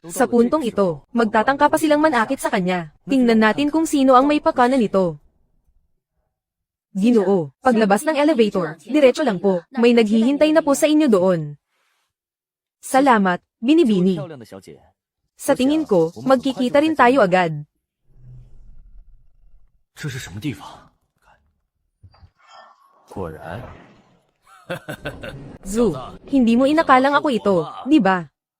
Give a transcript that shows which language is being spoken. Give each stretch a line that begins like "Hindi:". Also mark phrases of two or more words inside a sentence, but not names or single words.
Filipino: Sa puntong ito, magtatangka pa silang manakit sa kanya. Tingnan natin kung sino ang may pakana nito. Ginoo, paglabas ng elevator, diretso lang po. May naghihintay na po sa inyo doon. Salamat, Binibini. Sa tingin ko, magkikita rin tayo agad.
Chinese: 这是什么地方？果然，
Filipino: Zu, hindi mo inakalang ako ito, di ba?